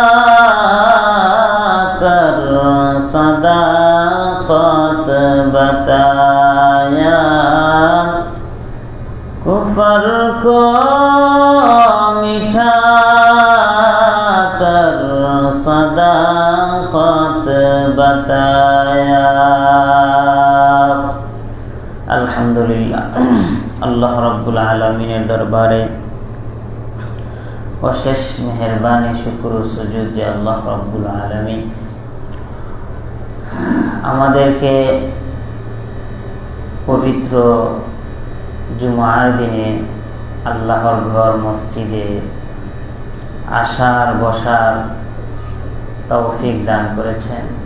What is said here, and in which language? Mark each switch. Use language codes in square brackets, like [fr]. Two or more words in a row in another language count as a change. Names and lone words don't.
[ur] کر صداقت بتایا، کفر کو مٹھا کر صداقت بتایا. [bn] আলহামদুলিল্লাহ, [ar] الله رب العالمين [bn] দরবারে অশেষ মেহেরবানি, শুকর ও সুজুদ যে [ar] الله رب العالمين [bn] আমাদেরকে পবিত্র জুমার দিনে আল্লাহর ঘর মসজিদে আসার বসার তৌফিক দান করেছেন।